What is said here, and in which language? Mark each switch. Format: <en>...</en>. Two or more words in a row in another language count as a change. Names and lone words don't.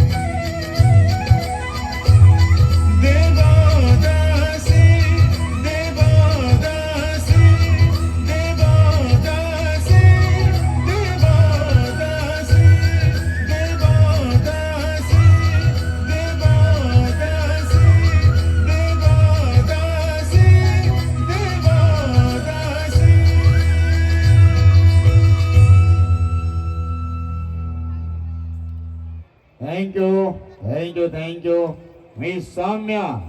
<or>ଦେବଦାସୀ, ଦେବଦାସୀ, ଦେବଦାସୀ, ଦେବଦାସୀ, ଦେବଦାସୀ, ଦେବଦାସୀ, ଦେବଦାସୀ, ଦେବଦାସୀ।</or> <en>Thank you, thank you, thank you, Miss Samya.</en>